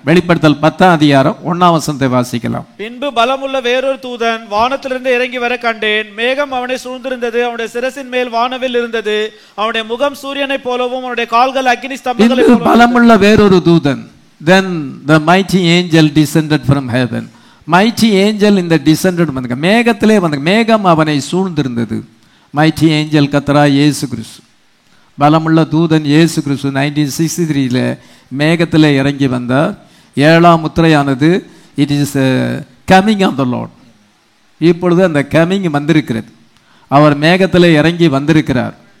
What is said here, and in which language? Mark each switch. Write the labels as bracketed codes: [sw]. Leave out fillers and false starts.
[ta] வெளிப்படுத்தல் 10ஆம் அதிகாரம் 1ஆம் வசனத்தை வாசிக்கலாம். பின்பு பலமுள்ள வேறொரு தூதன் வானத்திலிருந்து இறங்கி வர கண்டேன். மேகம் அவனை சூழ்ந்திருந்தது. அவனுடைய சிரசின் மேல் வானவில் இருந்தது. அவனுடைய முகம் சூரியனை போலவும் அவனுடைய கால்கள் அக்கினி ஸ்தம்பங்களை போலவும். பலமுள்ள வேறொரு தூதன். [en] Then the mighty angel descended from heaven. Mighty angel in the descended [ta] வந்தாங்க. மேகத்திலே வந்தாங்க. மேகம் அவனை சூழ்ந்திருந்தது. [en] Mighty angel [ta] கர்த்தரா இயேசு கிறிஸ்து, பலமுள்ள தூதன் இயேசு கிறிஸ்து 1963 மேகத்திலே இறங்கி வந்தார். 7ஆம் முத்திரையானது [en] It is coming of the Lord. [ta] இப்பொழுது அந்த கமிங் வந்திருக்கிறது. அவர் மேகத்திலே இறங்கி வந்திருக்கிறார்.